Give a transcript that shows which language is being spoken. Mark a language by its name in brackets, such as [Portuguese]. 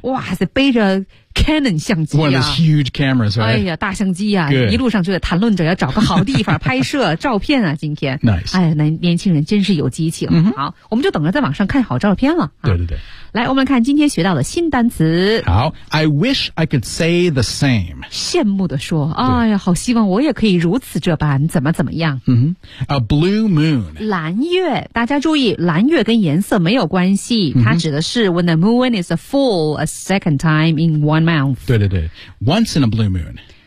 [Chinese] 哇塞，背着。Canon 相机啊 [English] One of those huge cameras, right? [Chinese] 哎呀，大相机啊、 [English] Good. [Chinese] 一路上就在谈论着要找个好地方拍摄照片啊今天 [English] Nice [Chinese] 哎呀年轻人真是有激情、好我们就等着在网上看好照片了、对对对来我们看今天学到的新单词 [English] 好 I wish I could say the same [Chinese] 羡慕地说哎呀好希望我也可以如此这般怎么怎么样、 [English] A blue moon [Chinese] 蓝月大家注意蓝月跟颜色没有关系、它指的是 [English] When the moon is full a second time in one Mouth. 对对对 Once in a blue moon